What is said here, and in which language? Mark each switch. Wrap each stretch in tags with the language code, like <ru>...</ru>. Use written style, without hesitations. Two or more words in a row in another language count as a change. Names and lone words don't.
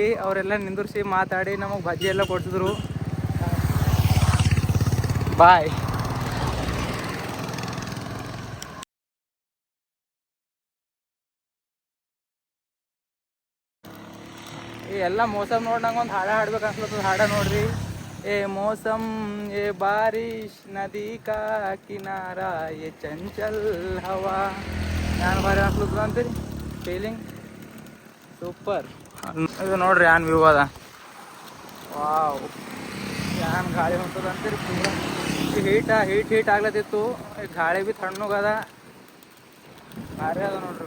<kn>ಅವರೆಲ್ಲ ನಿಂದಿರ್ಸಿ ಮಾತಾಡಿ ನಮಗೆ ಬಜ್ಜಿ ಎಲ್ಲ ಕೊಡ್ಸಿದ್ರು. ಬಾಯ್. ಈ ಎಲ್ಲ ಮೋಸಮ್ ನೋಡಿ ನಂಗೆ ಒಂದು ಹಾಡ ಹಾಡ್ಬೇಕು ಅನ್ಸ್ಲತ್ತದ. ಹಾಡ ನೋಡ್ರಿ.</kn> <hi>ए मौसम ये बारिश नदी का किनारा ये चंचल हवा.</hi> <kn>ಯಾನ್ ಬಾರಿ ಅನ್ಸ್ಲತ್ತದ ಅಂತೀರಿ</kn> <en>feeling super.</en> <kn>ಇದು ನೋಡ್ರಿ ಯಾನ್ ವ್ಯೂ ಅದ. ವಾವ್, ಯಾನ್ ಗಾಳಿ ಹೊಂಟದ ಅಂತೀರಿ ಪೂರ. ಹೀಟ್ ಆಗ್ಲತ್ತಿತ್ತು. ಗಾಳಿ ಬಿ ತಣ್ಣಗದ, ಭಾರಿ ಅದ ನೋಡ್ರಿ.</kn>